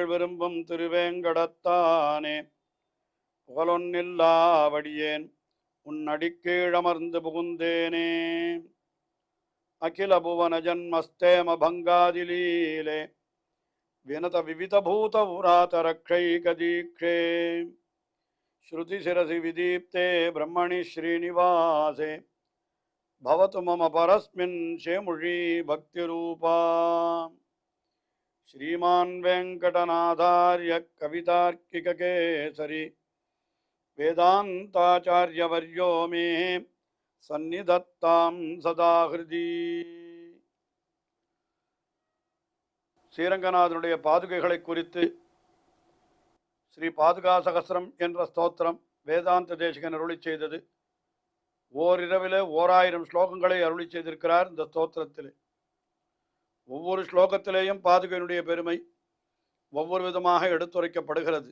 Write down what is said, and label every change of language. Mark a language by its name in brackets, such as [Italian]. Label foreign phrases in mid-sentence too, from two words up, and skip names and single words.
[Tamil] விரும்பும் திருவேங்கடத்தானே புகழொன்னில்லாவடியேன் உன் அடிக்கீழமர்ந்து புகுந்தேனே [Sanskrit] अखिल भुवन जन्मस्थेम भङ्गादिलीले विनत विविध भूत व्रात रक्षैकदीक्षे श्रुति शिरसि विदीप्ते ब्रह्मणि श्रीनिवासे भवतु मम परस्मिन् शेमुषी भक्तिरूपा श्रीमान् वेंकटनाथार्य कवितार्किककेसरी वेदान्ताचार्यवर्यो मे सन्निधत्तां सदा हृदि [Tamil] ஸ்ரீரங்கநாதனுடைய பாதுகைகளை குறித்து ஸ்ரீ பாதுகா சகஸ்ரம் என்ற ஸ்தோத்திரம் வேதாந்த தேசிகன் அருளி செய்தது. ஓரிரவிலே 1000 ஸ்லோகங்களை அருளி செய்திருக்கிறார். இந்த ஸ்தோத்திரத்திலே ஒவ்வொரு ஸ்லோகத்திலேயும் பாதுகையினுடைய பெருமை ஒவ்வொரு விதமாக எடுத்துரைக்கப்படுகிறது.